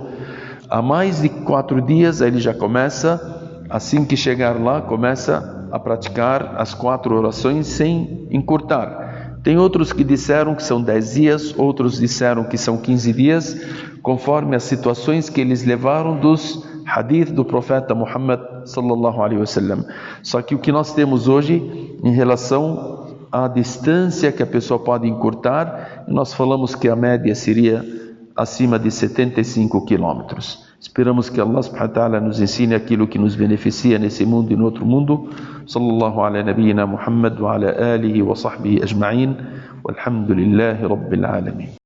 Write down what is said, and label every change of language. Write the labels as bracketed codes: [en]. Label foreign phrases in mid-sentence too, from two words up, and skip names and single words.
[pt] Há mais de 4 dias, ele já começa, assim que chegar lá, começa a praticar as 4 orações sem encurtar. Tem outros que disseram que são 10 dias, outros disseram que são 15 dias, conforme as situações que eles levaram dos hadith do profeta Muhammad [ar] صلى الله عليه وسلم. [pt] Só que o que nós temos hoje em relação à distância que a pessoa pode encurtar, nós falamos que a média seria acima de 75 quilômetros. Esperamos que Allah [ar] سبحانه وتعالى [pt] nos ensine aquilo que nos beneficia nesse mundo e no outro mundo. [ar] صلى الله على نبينا محمد وعلى آله وصحبه أجمعين. والحمد لله رب العالمين.